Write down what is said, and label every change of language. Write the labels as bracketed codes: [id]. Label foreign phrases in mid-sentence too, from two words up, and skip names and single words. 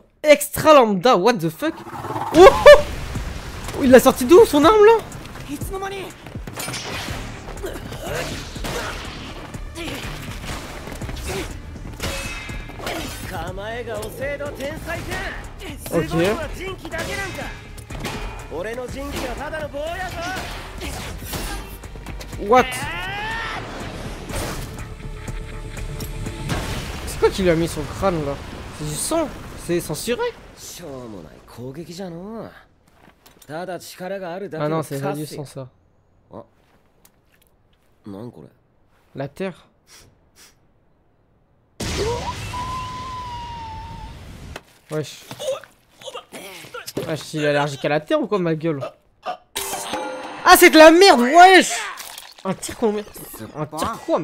[en] Extra lambda, what the fuck? [fr] Oh, oh, il l'a sorti d'où son arme là? [ja] いつの間に。構えが遅えの天才か。す OK ごいのは人気だけなんか。俺の人気はただの棒やぞ。 [en] What? [fr] C'est quoi qui lui a mis sur le crâne là? C'est du sang? C'est censuré? [ja] しょうもない攻撃じゃの。ただ力があるだけ Ah の [fr] non, c'est pas du sang ça. [ja] あ、なんこれ。 [fr] La terre. Wesh. Wesh, il est allergique à la terre ou quoi, ma gueule? Ah, c'est de la merde, wesh! Un tir colombien. Un tir quoi?